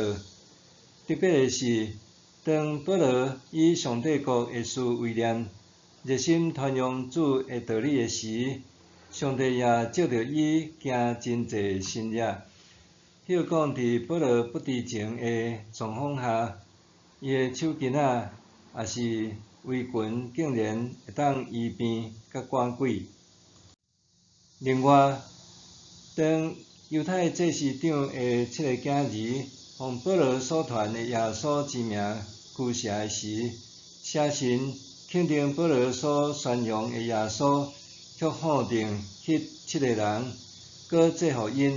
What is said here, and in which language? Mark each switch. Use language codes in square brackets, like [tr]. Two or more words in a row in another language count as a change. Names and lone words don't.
[nan] 特别诶是，当保罗以上帝国诶事为念，热心传扬主诶道理诶时，上帝也借着伊行真侪新约。迄个讲，伫保罗不知情诶状况下，伊诶手巾仔也是围裙，竟然会当医病甲赶鬼。另外，当犹太祭司长诶7个囝儿奉保罗所传诶耶稣之名驱邪诶时，邪神肯定保罗所宣扬诶耶稣，却否定迄7个人，搁制服因。